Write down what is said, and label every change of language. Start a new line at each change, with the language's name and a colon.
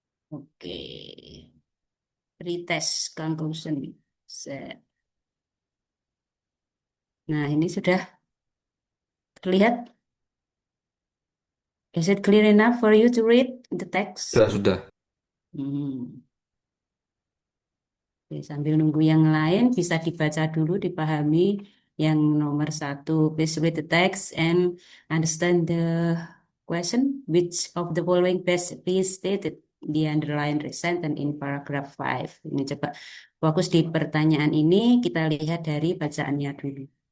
English: Oke, pretest conclusion.
Indonesian: Nah, ini sudah terlihat.
English: Is it clear enough for you to read the text?
Indonesian: Sudah. Hmm. Oke, sambil nunggu yang lain, bisa dibaca dulu, dipahami yang nomor satu.
English: Please read the text and understand the question. Which of the following best restated the underlined sentence in paragraph 5?
Indonesian: Ini coba fokus di pertanyaan ini, kita lihat dari bacaannya dulu.